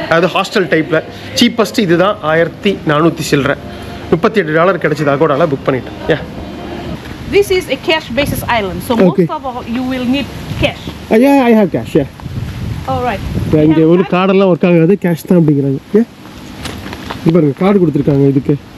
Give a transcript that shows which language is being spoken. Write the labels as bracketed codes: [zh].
[ta] அதாவது ஹாஸ்டல் டைப்பில் சீப்பஸ்ட்டு இது தான். 1400 சில்லற. $38 கிடச்சிது. அகோடாவில் புக் பண்ணிட்டேன். ஏ [en] This is a cash basis island, so Okay. most of all you will need cash. Yeah, I have cash. Yeah. All right. [ta] இங்கே ஒரு கார்டெல்லாம் ஒர்க் ஆகாது, கேஷ் தான் அப்படிங்கிறாங்க. ஓகே, இது பாருங்க, கார்டு கொடுத்துருக்காங்க இதுக்கு